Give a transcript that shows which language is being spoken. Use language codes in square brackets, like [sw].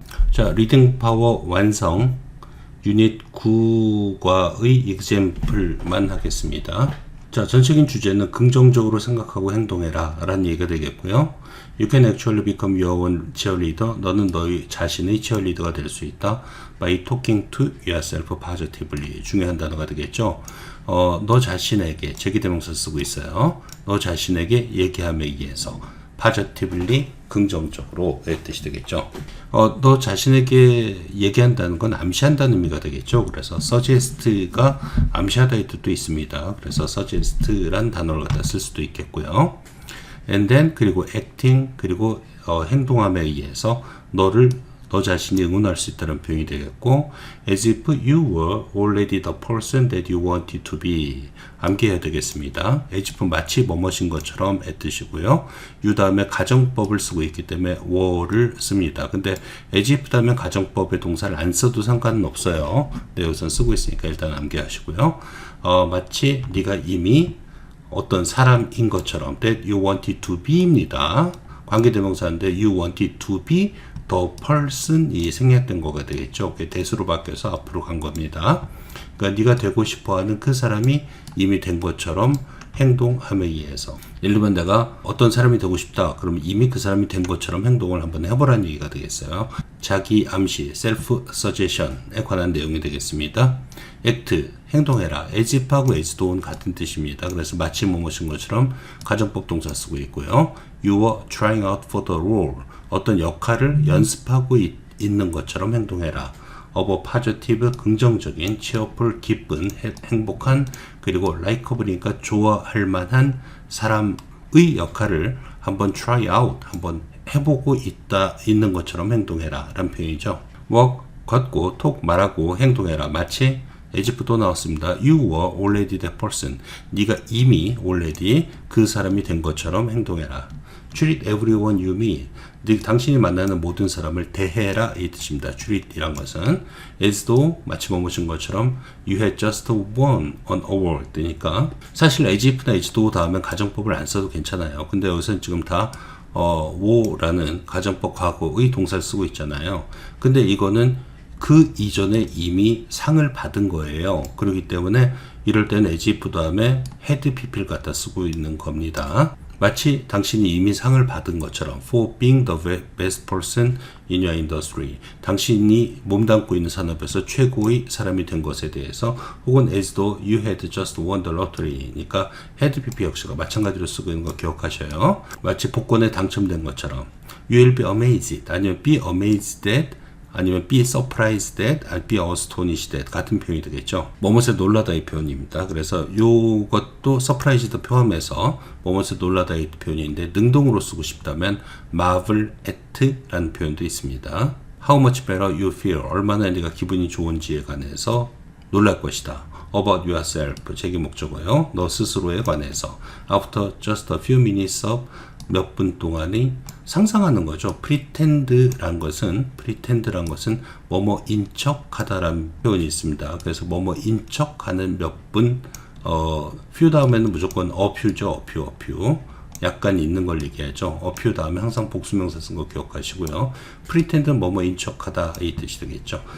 [ko] 자, 리딩 파워 완성 유닛 9과의 example만 하겠습니다. 자, 전체적인 주제는 긍정적으로 생각하고 행동해라 라는 얘기가 되겠고요. [en] You can actually become your own cheerleader. [ko] 너는 너희 자신의 cheerleader가 될 수 있다. [en] By talking to yourself positively. [ko] 중요한 단어가 되겠죠. 너 자신에게, 제기대명사 쓰고 있어요. 너 자신에게 얘기함에 의해서 positively, 긍정적으로 의 뜻이 되겠죠. 너 자신에게 얘기한다는 건 암시한다는 의미가 되겠죠. 그래서 suggest가 암시하다의 뜻도 있습니다. 그래서 suggest란 단어를 갖다 쓸 수도 있겠고요. [en] And then 그리고 acting [ko] 그리고 행동함에 의해서 너 자신이 응원할 수 있다는 표현이 되겠고, [en] as if you were already the person that you wanted to be. [ko] 암기해야 되겠습니다. as if 마치 뭐뭐인 것처럼 의 뜻이고요. you 다음에 가정법을 쓰고 있기 때문에 were를 씁니다. 근데 as if 다음에 가정법의 동사를 안 써도 상관은 없어요. 근데 여기서 쓰고 있으니까 일단 암기하시고요. 마치 네가 이미 어떤 사람인 것처럼 [en] that you wanted to be [ko] 입니다. 관계대명사인데 [en] you wanted to be the person [ko] 이 생략된 거가 되겠죠. 대수로 바뀌어서 앞으로 간 겁니다. 그러니까 네가 되고 싶어하는 그 사람이 이미 된 것처럼 행동함에 의해서. 예를 들면 내가 어떤 사람이 되고 싶다. 그러면 이미 그 사람이 된 것처럼 행동을 한번 해보라는 얘기가 되겠어요. 자기 암시, self suggestion에 관한 내용이 되겠습니다. act, 행동해라. as if하고 as thought는 같은 뜻입니다. 그래서 마치 뭐뭐인 것처럼 가정법 동사 쓰고 있고요. [en] You were trying out for the role. [ko] 어떤 역할을 연습하고 있는 것처럼 행동해라. of a positive, 긍정적인, cheerful, 기쁜, 행복한, 그리고 likeable이니까 좋아할 만한 사람의 역할을 한번 try out, 한번 해보고 있는 것처럼 행동해라 라는 표현이죠. walk, 걷고, talk, 말하고, 행동해라. 마치 as if도 나왔습니다. [en] You were already that person. [ko] 네가 이미 already 그 사람이 된 것처럼 행동해라. [en] Treat everyone you meet. [ko] 당신이 만나는 모든 사람을 대해라 이 뜻입니다. treat이란 것은 [en] as though 마치 뭐뭐인 것처럼 you had just won an award [ko] 되니까 사실 as if나 as though 다음에 가정법을 안 써도 괜찮아요. 근데 여기서는 지금 다 wo라는 가정법 과거의 동사를 쓰고 있잖아요. 근데 이거는 그 이전에 이미 상을 받은 거예요. 그렇기 때문에 이럴 때는 as if 다음에 had pp를 갖다 쓰고 있는 겁니다. 마치 당신이 이미 상을 받은 것처럼 [en] for being the best person in your industry. [ko] 당신이 몸담고 있는 산업에서 최고의 사람이 된 것에 대해서 혹은 [en] as though you had just won the lottery. [ko] 그러니까 had pp 역시가 마찬가지로 쓰고 있는 거 기억하셔요. 마치 복권에 당첨된 것처럼 [en] you will be amazed 아니면 be amazed at 아니면 be surprised that, be astonished that 같은 표현이 되겠죠. [ko] 뭐뭇에 놀라다 이 표현입니다. 그래서 이것도 surprised 포함해서 뭐뭇에 놀라다 이 표현인데 능동으로 쓰고 싶다면 marvel at 라는 표현도 있습니다. [en] How much better you feel, [ko] 얼마나 네가 기분이 좋은지에 관해서 놀랄 것이다. About yourself, 제기 목적어요. 너 스스로에 관해서. After just a few minutes of 몇 분 동안의 상상하는 거죠. pretend란 것은 뭐뭐인 척하다라는 표현이 있습니다. 그래서 뭐뭐인 척하는 몇 분, few 다음에는 무조건 a few죠. a few. 약간 있는 걸 얘기하죠. a few 다음에 항상 복수명사 쓴 거 기억하시고요. pretend는 뭐뭐인 척하다 이 뜻이 되겠죠.